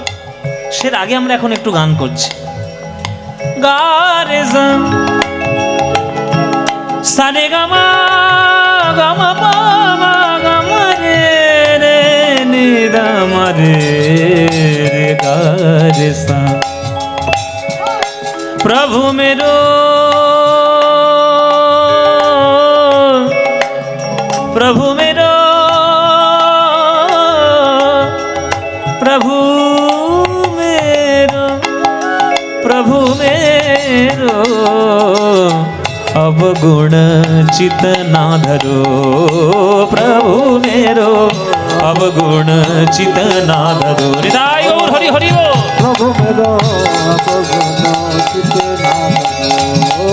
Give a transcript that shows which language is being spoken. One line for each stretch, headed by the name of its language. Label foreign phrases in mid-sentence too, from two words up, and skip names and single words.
Bangla: সের আগে আমরা এখন একটু গান করছি। গা রে সারে গামা গামা পা মা গামা রে রে নি দা মা রে রে গা রে সা।
Hindi: प्रभु मेरो प्रभु मेरो प्रभु मेरो प्रभु मेरो अवगुण चित ना धरो। प्रभु मेरो अवगुण चित ना धरो। हृदय और हरि हरि बोल। प्रभु मेरो अवगुण चित ना धरो।